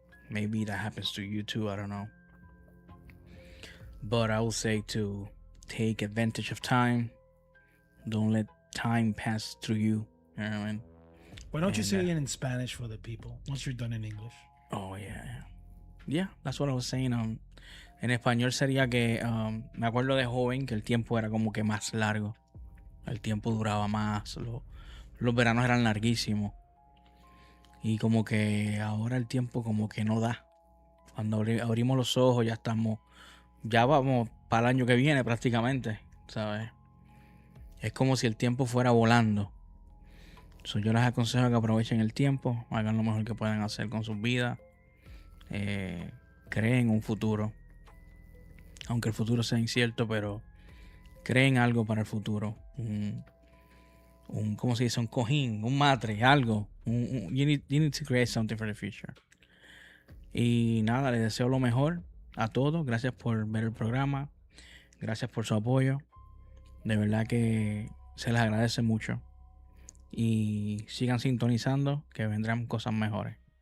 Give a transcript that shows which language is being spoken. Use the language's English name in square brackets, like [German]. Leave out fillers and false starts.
[English] Maybe that happens to you too. I don't know. But I will say to take advantage of time. Don't let time pass through you. You know what I mean? Why don't you say it in Spanish for the people once you're done in English? Oh, yeah. Yeah, that's what I was saying. [Spanish] En español sería que me acuerdo de joven que el tiempo era como que más largo. El tiempo duraba más. Los veranos eran larguísimos. Y como que ahora el tiempo como que no da. Cuando abrimos los ojos ya vamos para el año que viene prácticamente, ¿sabes? Es como si el tiempo fuera volando. Yo les aconsejo que aprovechen el tiempo, hagan lo mejor que puedan hacer con sus vidas, creen un futuro, aunque el futuro sea incierto, pero creen algo para el futuro, ¿cómo se dice? Un cojín, un matre, algo. [English] You need to create something for the future. [Spanish] Y nada, les deseo lo mejor a todos. Gracias por ver el programa, gracias por su apoyo. De verdad que se les agradece mucho. Y sigan sintonizando, que vendrán cosas mejores.